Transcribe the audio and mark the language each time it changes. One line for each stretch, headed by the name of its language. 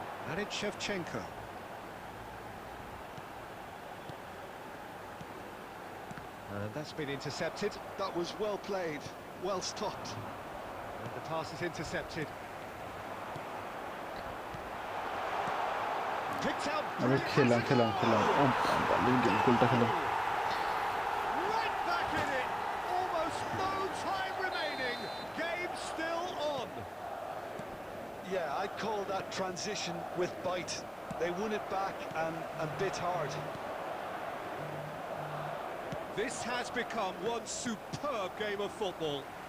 English: And it's Shevchenko. And that's been intercepted. That was well played, well stopped. And the pass is intercepted. Picked out.
Bangla: আরে খেলাম খেলাম খেলাম, ও বাবা গোলটা খেলাম।
English: Right back in it. Almost no time remaining. Game still on. Yeah, I'd call that transition with bite. They won it back and bit hard. This has become one superb game of football.